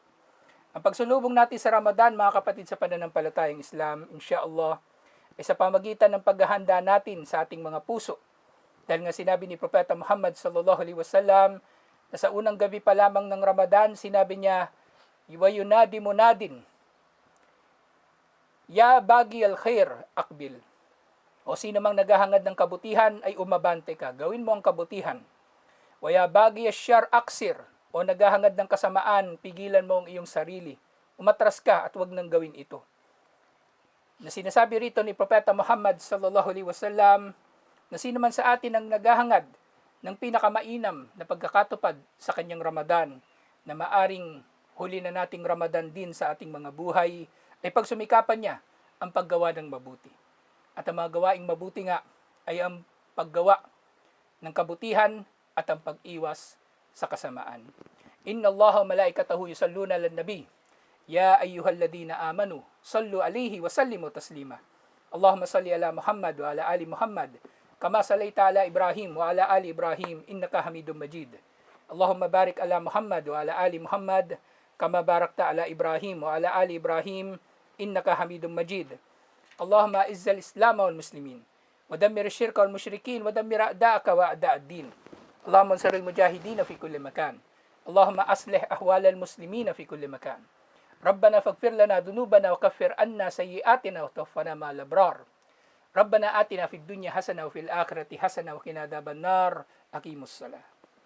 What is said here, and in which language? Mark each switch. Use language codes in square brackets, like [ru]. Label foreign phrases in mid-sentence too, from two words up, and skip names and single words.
[tl] Ang pagsulubong natin sa Ramadan, mga kapatid sa pananampalatayang Islam, [ar] إن شاء الله, [tl] ay sa pamagitan ng paghahanda natin sa ating mga puso. Dahil nga sinabi ni Propeta Muhammad [ar] صلى الله عليه وسلم, [tl] na sa unang gabi pa lamang ng Ramadan, sinabi niya, [ar] ويُنادي منادٍ يا باغي الخير أقبل, [tl] O sino mang naghahangad ng kabutihan ay umabante ka. Gawin mo ang kabutihan. [ar] ويا باغي الشر أقصر [tl] o naghahangad ng kasamaan, pigilan mo ang iyong sarili. Umatras ka at wag nang gawin ito. Na sinasabi rito ni Propeta Muhammad [ar] صلى الله عليه وسلم [tl] na sino man sa atin ang naghahangad ng pinakamainam na pagkakatupad sa kanyang Ramadan, na maaring huli na nating Ramadan din sa ating mga buhay, ay pagsumikapan niya ang paggawa ng mabuti. At ang mga gawaing mabuti nga ay ang paggawa ng kabutihan at ang pag-iwas sa kasamaan. [ar] إن الله وملائكته يصلون على النبي يا أيها الذين آمنوا صلوا عليه وسلموا تسليما. اللهم صل على محمد وعلى آل محمد كما صليت على إبراهيم وعلى آل إبراهيم إنك حميد مجيد. اللهم بارك على محمد وعلى آل محمد كما باركت على إبراهيم وعلى آل إبراهيم إنك حميد مجيد. اللهم أعز الإسلام والمسلمين ودمر الشرك والمشركين ودمر أعداءك وأعداء الدين. اللهم انصر المجاهدين في كل مكان. اللهم أصلح أحوال المسلمين في كل مكان. ربنا فاغفر لنا ذنوبنا وكفر عنا سيئاتنا وتوفنا مع الأبرار. ربنا آتنا في الدنيا حسنة وفي الآخرة حسنة وقنا عذاب النار. أقيموا الصلاة.